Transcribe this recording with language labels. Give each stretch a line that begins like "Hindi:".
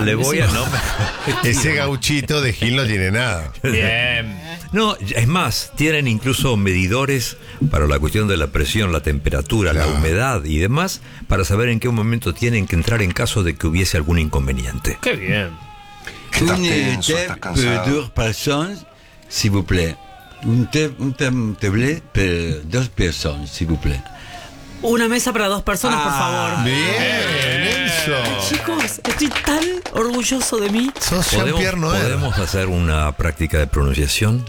Spanish: Le voy a no. Ese gauchito de Gil no tiene nada. Bien. No, es más, tienen incluso medidores para la cuestión de la presión, la temperatura, claro. la humedad y demás, para saber en qué momento tienen que entrar en caso de que hubiese algún inconveniente. Qué bien.
French: Une thé pour deux personnes, s'il vous plaît. Un thé bleu pour deux personnes, s'il vous plaît.
Spanish: Una mesa para dos personas, por favor. Bien, eso. Chicos, estoy tan orgulloso de mí. Sos Jean-Pierre Noël. ¿Podemos hacer una práctica de pronunciación?